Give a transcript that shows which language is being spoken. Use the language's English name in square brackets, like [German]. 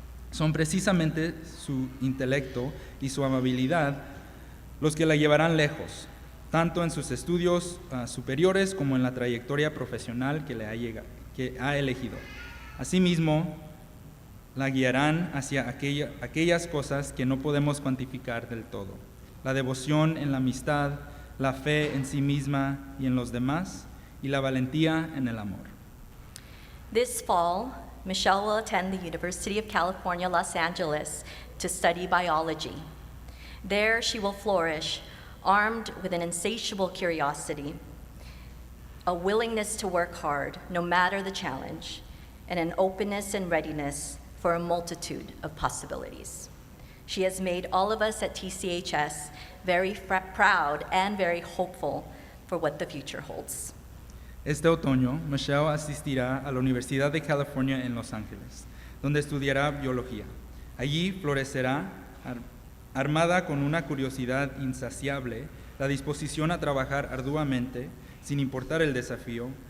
[Spanish] Son precisamente su intelecto y su amabilidad los que la llevarán lejos, tanto en sus estudios superiores como en la trayectoria profesional que ha elegido. Asimismo, la guiarán hacia aquellas cosas que no podemos cuantificar del todo: la devoción en la amistad, la fe en sí misma y en los demás, y la valentía en el amor. [English] This fall, Michelle will attend the University of California, Los Angeles to study biology. There she will flourish, armed with an insatiable curiosity, a willingness to work hard no matter the challenge, and an openness and readiness for a multitude of possibilities. She has made all of us at TCHS very proud and very hopeful for what the future holds. [Spanish] Este otoño, Michelle asistirá a la Universidad de California en Los Ángeles, donde estudiará biología. Allí florecerá, armada con una curiosidad insaciable, la disposición a trabajar arduamente, sin importar el desafío,